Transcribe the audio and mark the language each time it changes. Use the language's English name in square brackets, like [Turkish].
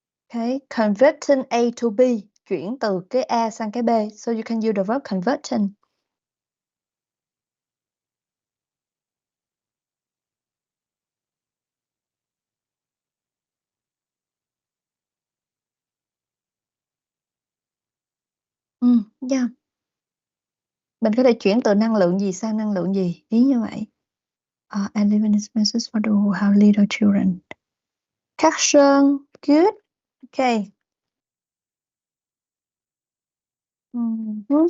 [English] Okay, converting A to B, [Vietnamese] chuyển từ cái A sang cái B. [English] So you can use the verb converting. Yeah. [Vietnamese] Mình có thể chuyển từ năng lượng gì sang năng lượng gì, ý như vậy. [English] And living expenses for those who have little children. Caption, good. Okay. Mhm.